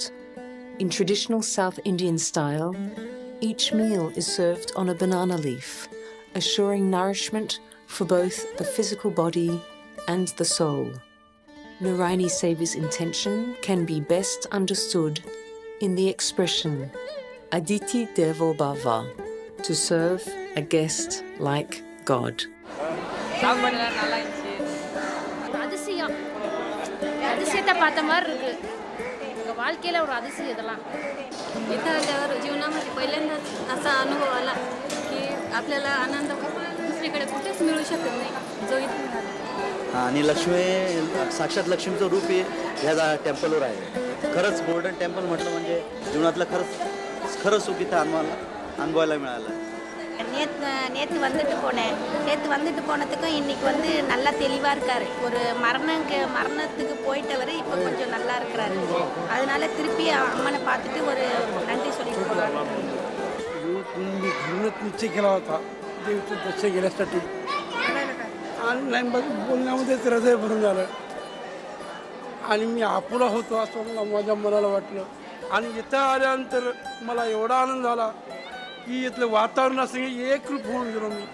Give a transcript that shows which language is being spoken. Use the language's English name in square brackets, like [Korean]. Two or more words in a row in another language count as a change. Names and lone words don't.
[English] In traditional South Indian style, each meal is served on a banana leaf, assuring nourishment for both the physical body and the soul. Narayani Seva's intention can be best understood in the expression [Sanskrit] अदिति देवो भव, [English] to serve a guest like God. [Tamil] அதிசயம் அதிசயத்தை பார்த்த மாதிரி இருக்கு एका வாழ்க்கையில ஒரு அதிசயம் இதெல்லாம் [Marathi] इथं आल्यावर जीवनामध्ये पहिल्यांदाच असा अनुभव आला की आपल्याला आनंद दुसरीकडे कुठेच मिळू शकत नाही जो इथे मिळाला. आणि लक्ष्मी साक्षात लक्ष्मीचं रूप हे ह्या टेम्पलवर आहे. खरंच गोल्डन टेम्पल म्हटलं म्हणजे जीवनातलं खरं सुख इथं अनुभवायला मिळालं. [Tamil] நேற்று வந்துட்டு போனதுக்கும் இன்னைக்கு வந்து நல்லா தெளிவாக இருக்கார். ஒரு மரணத்துக்கு போயிட்டவர் இப்போ கொஞ்சம் நல்லா இருக்கிறாரு. அதனால திருப்பி அம்மனை பார்த்துட்டு ஒரு நன்றி சொல்லிட்டு போகிறார். [Marathi] मी घरूनच निश्चय केला होता देवीचं दर्शन घेण्यासाठी आणि नाही बोलण्यामध्येच हृदय भरून झालं आणि मी अपुरा होतो असं मला माझ्या मनाला वाटलं आणि इथं आल्यानंतर मला एवढा आनंद झाला की इथलं वातावरणासंगे एकरूप होऊन गेलो मी.